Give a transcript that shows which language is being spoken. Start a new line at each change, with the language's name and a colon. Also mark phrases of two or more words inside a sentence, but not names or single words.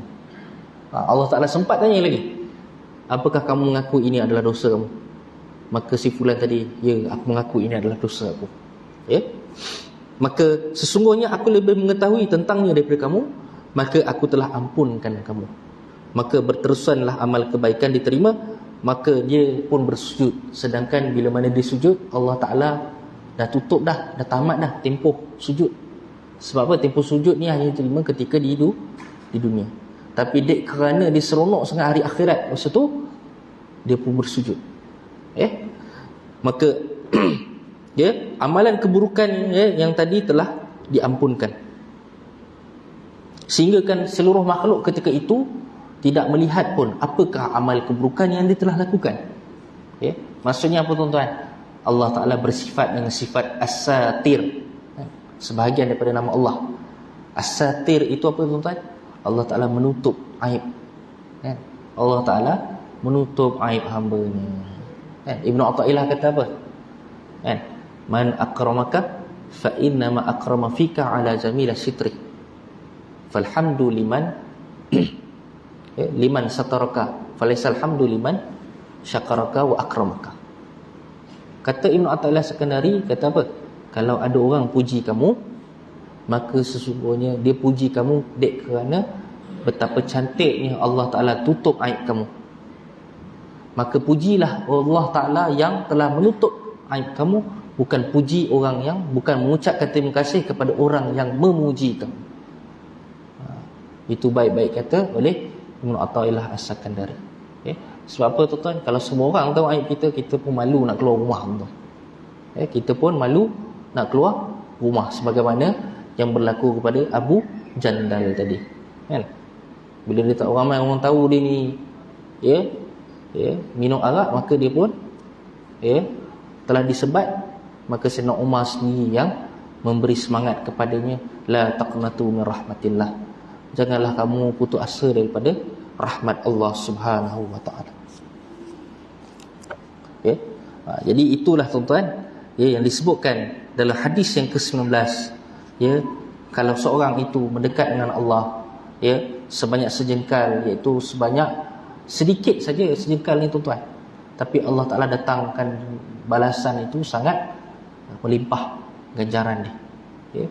Malay: Allah Ta'ala sempat tanya lagi, apakah kamu mengaku ini adalah dosa kamu? Maka si fulan tadi, ya, aku mengaku ini adalah dosa aku. Maka sesungguhnya aku lebih mengetahui tentangnya daripada kamu, maka aku telah ampunkan kamu. Maka berterusanlah amal kebaikan diterima. Maka dia pun bersujud. Sedangkan bila mana dia sujud, Allah Ta'ala dah tutup dah tamat dah tempoh sujud. Sebab apa? Tempoh sujud ni hanya diterima ketika di dunia. Tapi dek kerana dia seronok sangat hari akhirat, masa tu dia pun bersujud. Maka amalan keburukan yang tadi telah diampunkan. Sehingga kan seluruh makhluk ketika itu tidak melihat pun apakah amal keburukan yang dia telah lakukan. Maksudnya apa tuan-tuan? Allah Ta'ala bersifat dengan sifat as-satir. Sebahagian daripada nama Allah. As-satir itu apa tuan-tuan? Allah Ta'ala menutup aib. Allah Ta'ala menutup aib hamba-Nya. Ibnu Athaillah kata apa?
Arabic: من أكرمك فإنما أكرم فيك على جميل ستره. فالحمد لمن لمن سترك فليس الحمد لمن شكرك وأكرمك.
Malay: Kata Ibnu Athaillah Sekandari, kata apa? Kalau ada orang puji kamu, maka sesungguhnya dia puji kamu dek kerana betapa cantiknya Allah Ta'ala tutup aib kamu. Maka pujilah Allah Ta'ala yang telah menutup aib kamu, bukan puji orang yang, bukan mengucapkan terima kasih kepada orang yang memuji kamu. Itu baik-baik kata oleh Ibnu Athaillah As-Sakandari. Sebab apa tuan-tuan? Kalau semua orang tahu aib kita, kita pun malu nak keluar rumah tuan. Kita pun malu nak keluar rumah, sebagaimana yang berlaku kepada Abu Jandal tadi. Bila dia tak ramai orang tahu dia ni minum arak, maka dia pun telah disebat. Maka Sayyidina Umar sendiri yang memberi semangat kepadanya,
Arabic: لا تقنطوا من رحمة الله,
Malay: janganlah kamu putus asa daripada rahmat Allah
Arabic: سبحانه وتعالى.
Malay: Jadi itulah tuan-tuan yang disebutkan dalam hadis yang ke-19. Kalau seorang itu mendekat dengan Allah sebanyak sejengkal, iaitu sebanyak sedikit saja sejengkal ni tuan-tuan, tapi Allah Ta'ala datangkan balasan itu sangat melimpah ganjaran dia.